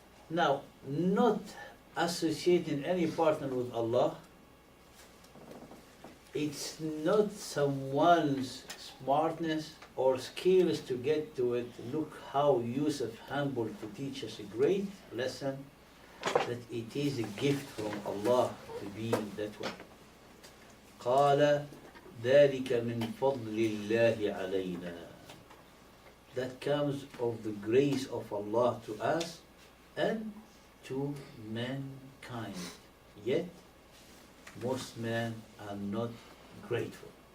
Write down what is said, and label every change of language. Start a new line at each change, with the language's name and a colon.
English: Now, not associating any partner with Allah, it's not someone's smartness or skills to get to it. Look how Yusuf humbled to teach us a great lesson, that it is a gift from Allah to be that way.
Arabic: قال ذلك من فضل الله علينا.
English: That comes of the grace of Allah to us and to mankind. Yet most men are not grateful.